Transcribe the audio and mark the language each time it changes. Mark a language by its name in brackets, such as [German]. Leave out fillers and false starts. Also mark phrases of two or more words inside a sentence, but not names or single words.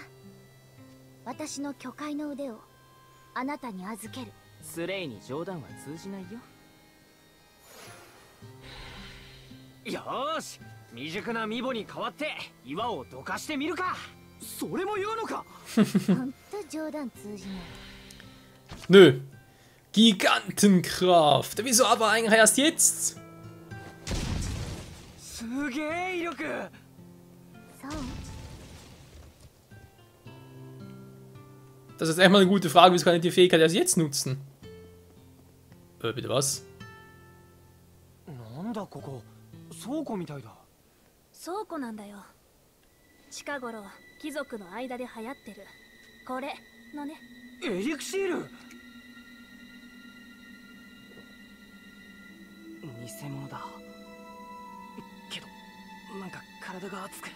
[Japanese] 私の巨海の腕をあなたに預ける。スレイに冗談は通じないよ。よーし、未熟なミボに代わって岩をどかしてみるか。それも言うのか。ほんと冗談通じない。 [German] Nö. Gigantenkraft. Wieso aber eigentlich erst jetzt? [Japanese] すげえ威力。そう。 [German] Das ist echt mal eine gute Frage, wieso kann ich die Fähigkeit erst jetzt nutzen? Bitte was? [Japanese] なんだここ、倉庫みたいだ。倉庫なんだよ。近頃貴族の間で流行ってるこれのね。エリクシール。偽物だけど、なんか体が熱く。